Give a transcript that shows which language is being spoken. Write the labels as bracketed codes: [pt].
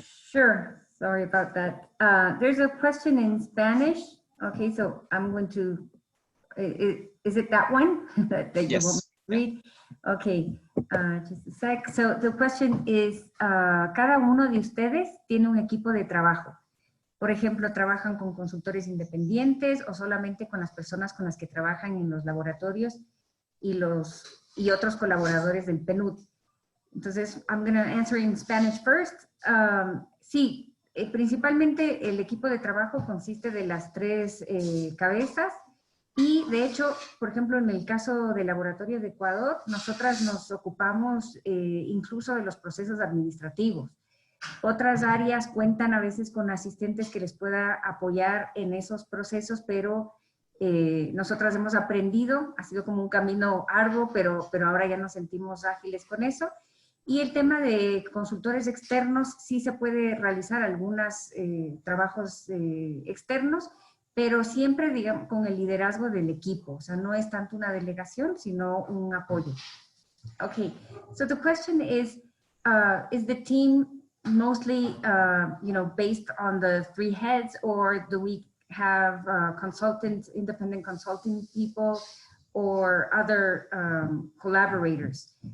[en] Sure. Sorry about that. There's a question in Spanish. Okay, so I'm going to, is it that one that you want me Yes. to read? Okay, just a sec. So the question is, [es] cada uno de ustedes tiene un equipo de trabajo. Por ejemplo, ¿trabajan con consultores independientes o solamente con las personas con las que trabajan en los laboratorios y otros colaboradores del PNUD? [en] Entonces, I'm going to answer in Spanish first. [es] Sí, principalmente el equipo de trabajo consiste de las tres cabezas y de hecho, por ejemplo, en el caso del laboratorio de Ecuador, nosotras nos ocupamos incluso de los procesos administrativos. Otras áreas cuentan a veces con asistentes que les pueda apoyar en esos procesos, pero nosotras hemos aprendido, ha sido como un camino arduo, pero ahora ya nos sentimos ágiles con eso. Y el tema de consultores externos, sí se puede realizar algunos trabajos externos, pero siempre, digamos, con el liderazgo del equipo. O sea, no es tanto una delegación, sino un apoyo. [en] Okay, so the question is the team mostly, based on the three heads, or do we have independent consulting people, or other collaborators?